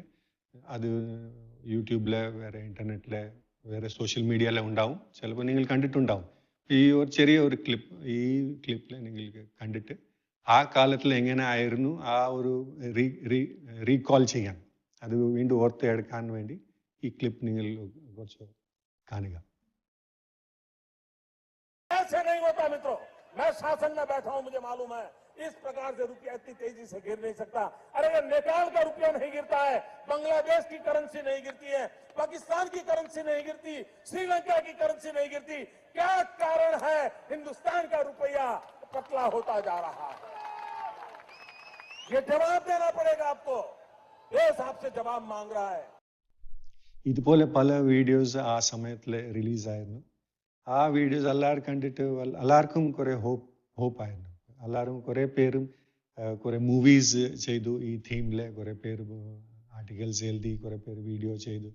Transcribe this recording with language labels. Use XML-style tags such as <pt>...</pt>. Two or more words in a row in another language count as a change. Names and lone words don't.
<ml>അത് യൂട്യൂബിൽ, വേറെ ഇൻ്റർനെറ്റിൽ, വേറെ</ml> <en>social media</en> <ml>ഉണ്ടാവും. ചിലപ്പോൾ നിങ്ങൾ കണ്ടിട്ടുണ്ടാവും. ഈ ഒരു ചെറിയ ഒരു ഈ ക്ലിപ്പിൽ നിങ്ങൾക്ക് കണ്ടിട്ട് ആ കാലത്തിൽ എങ്ങനെ ആയിരുന്നു ആ ഒരു റീകോൾ ചെയ്യാൻ, അത് വീണ്ടും ഓർത്തെടുക്കാൻ വേണ്ടി ഈ ക്ലിപ്പ് നിങ്ങൾ കുറച്ച് കാണുക.</ml> <hi>ऐसे नहीं होता मित्रों, मैं शासन में बैठा हूं, मुझे मालूम है इस प्रकार से रुपया इतनी तेजी से गिर नहीं सकता. अरे ये नेपाल का रुपया नहीं गिरता है, बांग्लादेश की करेंसी नहीं गिरती है, पाकिस्तान की करेंसी नहीं गिरती, श्रीलंका की करेंसी नहीं गिरती. क्या कारण है हिंदुस्तान का रुपया पतला होता जा रहा है? ये जवाब देना पड़ेगा आपको. देश आपसे जवाब मांग रहा है.</hi> <ml>ഇതുപോലെ പല വീഡിയോസ് ആ സമയത്തിൽ റിലീസായിരുന്നു. ആ വീഡിയോസ് എല്ലാവരും കണ്ടിട്ട് എല്ലാവർക്കും കുറേ ഹോപ്പായിരുന്നു. എല്ലാവരും കുറേ പേരും കുറേ മൂവീസ് ചെയ്തു. ഈ തീമിൽ കുറേ പേര് ആർട്ടിക്കിൾസ് എഴുതി, കുറേ പേര് വീഡിയോ ചെയ്തു.</ml>